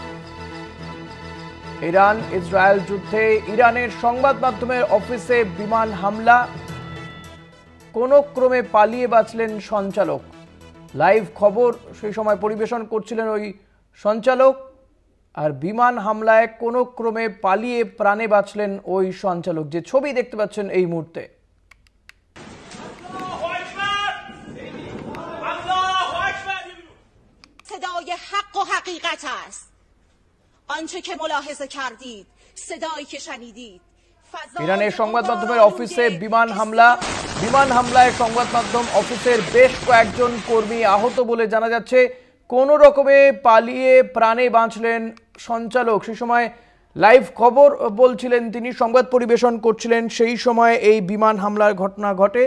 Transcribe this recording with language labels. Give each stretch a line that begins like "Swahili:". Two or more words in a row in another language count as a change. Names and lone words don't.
Bangla: ইরান ইসরায়েল যুদ্ধে ইরানের সংবাদ মাধ্যমের অফিসে বিমান হামলা, কোনো ক্রমে পালিয়ে বাঁচলেন সঞ্চালক। লাইভ খবর সেই সময় পরিবেশন করছিলেন ওই সঞ্চালক, আর বিমান হামলায় কোনো ক্রমে পালিয়ে প্রাণে বাঁচলেন ওই সঞ্চালক, যে ছবি দেখতে পাচ্ছেন এই মুহূর্তে।
Persian: صدای حق و حقیقت است. آنچه که ملاحظه کردید، صدایی که شنیدید.
Bangla: ইরানের সংবাদ মাধ্যমের অফিসে বিমান হামলা, বিমান হামলায় সংবাদ মাধ্যম অফিসের বেশ কয়েকজন কর্মী আহত বলে জানা যাচ্ছে। কোনো রকমে পালিয়ে প্রাণে বাঁচলেন সঞ্চালক। সেই সময় লাইভ খবর বলছিলেন তিনি, সংবাদ পরিবেশন করছিলেন, সেই সময় এই বিমান হামলার ঘটনা ঘটে।